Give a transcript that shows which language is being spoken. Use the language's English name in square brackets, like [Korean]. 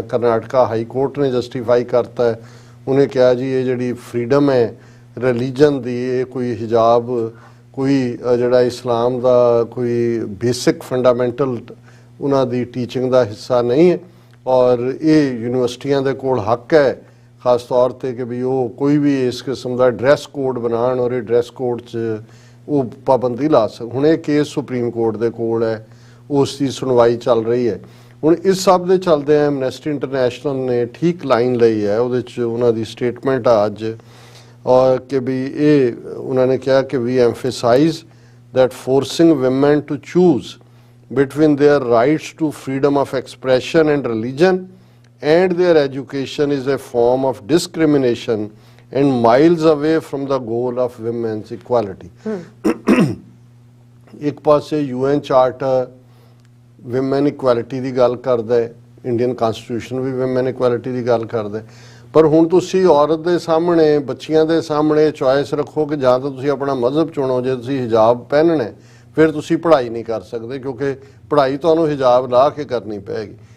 [Punjabi] Karnataka high court ਨੇ justify ਕਰਤਾ ਹੈ, ਉਹਨੇ ਕਿਹਾ ਜੀ ਇਹ ਜਿਹੜੀ ਫਰੀडम ਹੈ ਰਿਲੀਜਨ ਦੀ, ਇਹ ਕੋਈ ਹਿਜਾਬ ਕੋਈ ਜਿਹੜਾ ਇਸਲਾਮ ਦਾ ਕੋਈ ਬੇਸਿਕ ਫੰਡਾਮੈਂਟਲ ਉਹਨਾਂ ਦੀ ਟੀਚਿੰਗ ਦਾ ਹਿੱਸਾ ਨਹੀਂ ਹੈ ਔਰ ਇਹ ਯੂਨੀਵਰਸਿਟੀਆਂ ਦੇ ਕੋਲ ਹੱਕ ਹੈ ਖਾਸ ਤੌਰ ਤੇ ਕਿ ਵੀ ਉਹ ਕੋਈ ਵੀ ਇਸ ਕਿਸਮ ਦਾ ਡਰੈਸ ਕੋਡ ਬਣਾਉਣ ਔਰ ਇਹ ਡਰੈਸ ਕੋਡ 'ਚ ਉਹ ਪਾਬੰਦੀ ਲਾ ਸਕ। ਹੁਣ ਇਹ ਕੇਸ ਸੁਪਰੀਮ ਕੋਰਟ ਦੇ ਕੋਲ ਹੈ, ਉਸ ਦੀ ਸੁਣਵਾਈ ਚੱਲ ਰਹੀ ਹੈ। ਹੁਣ ਇਸ ਸਭ ਦੇ ਚੱਲਦੇ ਐਮਨੈਸਟੀ ਇੰਟਰਨੈਸ਼ਨਲ ਨੇ ਠੀਕ ਲਾਈਨ ਲਈ ਹੈ, ਉਹਦੇ 'ਚ ਉਹਨਾਂ ਦੀ ਸਟੇਟਮੈਂਟ ਆ ਅੱਜ ਔਰ ਕਿ ਵੀ [English] ਇਹ ਉਹਨਾਂ ਨੇ ਕਿਹਾ ਕਿ ਵੀ emphasise that forcing women to choose between their rights to freedom of expression and religion and their education is a form of discrimination and miles away from the goal of women's equality। [Punjabi] ਇੱਕ ਪਾਸੇ UN charter women equality ਦੀ ਗੱਲ ਕਰਦਾ ਹੈ, Indian constitution ਵੀ women equality ਦੀ ਗੱਲ ਕਰਦਾ ਹੈ, ਪਰ ਹੁਣ ਤੁਸੀਂ ਔਰਤ ਦੇ ਸਾਹਮਣੇ ਬੱਚਿਆਂ ਦੇ ਸਾਹਮਣੇ ਚੁਆਇਸ ਰੱਖੋ ਕਿ ਜਾਂ ਤਾਂ ਤੁਸੀਂ ਆਪਣਾ ਮਜ਼ਹਬ ਚੁਣੋ, ਜੇ ਤੁਸੀਂ ਹਿਜਾਬ ਪਹਿਨਣਾ ਫਿਰ ਤੁਸੀਂ ਪੜ੍ਹਾਈ ਨਹੀਂ ਕਰ ਸਕਦੇ ਕਿਉਂਕਿ ਪੜ੍ਹਾਈ ਤੁਹਾਨੂੰ ਹਿਜਾਬ ਲਾ ਕੇ ਕਰਨੀ ਪਏਗੀ।